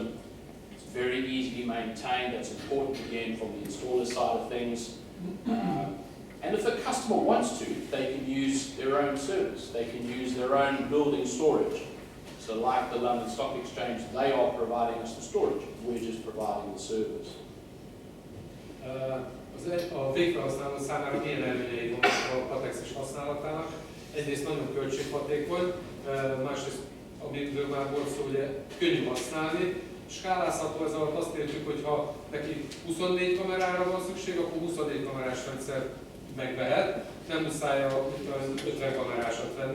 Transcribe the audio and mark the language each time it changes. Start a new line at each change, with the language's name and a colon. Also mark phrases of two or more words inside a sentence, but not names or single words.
English: It's very easy to maintain. That's important again from the installer side of things. And if the customer wants to, they can use their own servers. They can use their own building storage. So like the London Stock Exchange, they are providing us the storage. We're just providing the servers.
Hungarian: A végfelhasználó számára milyen előnyei vannak a Cortex-es használatának? Egyrészt nagyon költséghatékony, másrészt, amiről már volt szó, ugye könnyű használni. Skálázható, ez alatt azt értjük, hogy ha neki 24 kamerára van szükség, akkor 24 kamerás rendszer megvehet, nem muszáj az 50 kamerásat venni.